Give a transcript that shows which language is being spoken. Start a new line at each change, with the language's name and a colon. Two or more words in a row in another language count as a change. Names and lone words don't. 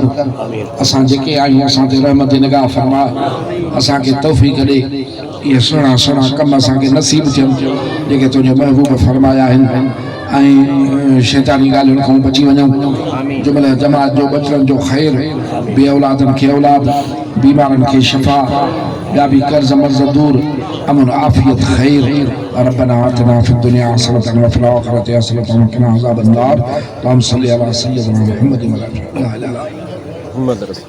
Sindhi: असां जेके आहियूं असां ते रहमत जी निगाह फरमाए असांखे तौफ़ीक़ ॾे इहे सुहिणा सुहिणा कम असांखे नसीब थियनि जेके तुंहिंजे महबूब फरमाया आहिनि ऐं शैतानी ॻाल्हियुनि खां बची वञूं जुमल जमात जो बचड़नि जो ख़ैर बे औलादनि खे औलाद बीमारनि खे शफ़ा ॿिया बि कर्ज़ मर्ज़ दूर अमन आफ़ियत ख़ैर
Arabic: ربنا آتنا في الدنيا حسنة وفي الآخرة حسنة وقنا عذاب النار. اللهم صل على سيدنا محمد وعلى آله